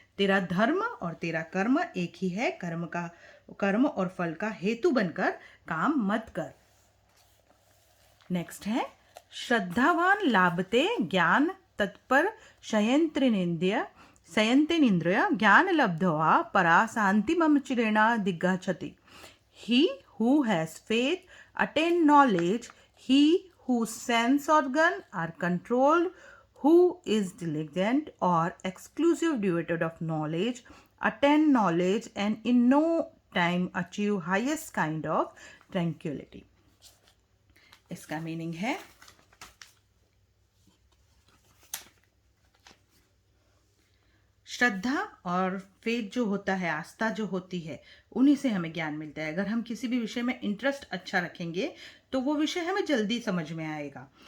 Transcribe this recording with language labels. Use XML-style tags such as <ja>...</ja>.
<hi>तेरा धर्म और तेरा कर्म एक ही है. कर्म और फल का हेतु बनकर काम मत कर. नेक्स्ट है</hi> <sa>श्रद्धावान लाभते ज्ञान तत्पर शयन्तेनिन्द्रिय ज्ञान लब्ध्वा परा शांति मम चिरेणा दिग्गच्छति.</sa> <en>He who has faith attain knowledge. He whose sense organ are controlled, who is diligent or exclusive devoted of knowledge, attain knowledge and in no time achieve highest kind of tranquility.</en> <hi>इसका meaning है श्रद्धा और faith जो होता है, आस्था जो होती है, उन्हीं से हमें ज्ञान मिलता है. अगर हम किसी भी विषय में इंटरेस्ट अच्छा रखेंगे तो वो विषय हमें जल्दी समझ में आएगा.</hi>